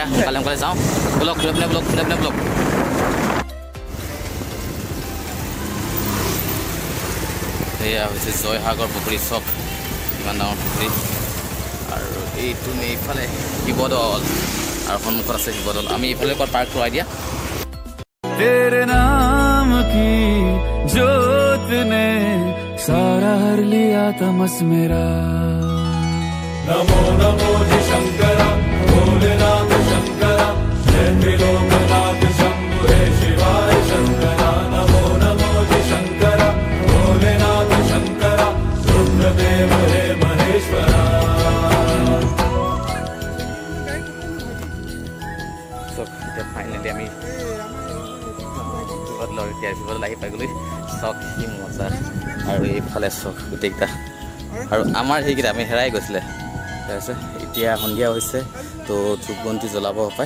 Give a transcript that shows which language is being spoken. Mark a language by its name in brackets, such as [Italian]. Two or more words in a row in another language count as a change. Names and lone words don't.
[Assamese] সোনকালে যাওঁ ব্লক ব্লক। এয়া হৈছে জয়সাগৰ পুখুৰী। চাওক ইমান ডাঙৰ পুখুৰী। আৰু এইটো এইফালে শিৱদৌল আৰু সন্মুখত আছে শিৱদৌল। আমি এইফালে ক'ত পাৰ্ক কৰাই দিয়া। [Hindi] तेरे नाम की जोत ने सारा हर लिया तमस मेरा। नमो नमो जी शंकर भोलेनाथ शंकर जय त्रिलोकनाथ शंभु हे शिवाय शंकर। नमो नमो जी शंकर भोलेनाथ शंकर रुद्रदेव हे महेश्वरा। [Assamese] ফাইনেলি আমি শিৱদৌল আহি পাই গ'লোঁ। চাওক কি মজা। আৰু এইফালে চাওক গোটেইকেইটা। আৰু আমাৰ সেইকেইটা আমি হেৰাই গৈছিলে। ঠিক আছে এতিয়া সন্ধিয়া হৈছে তো ধূপ বন্তি জ্বলাব পায়।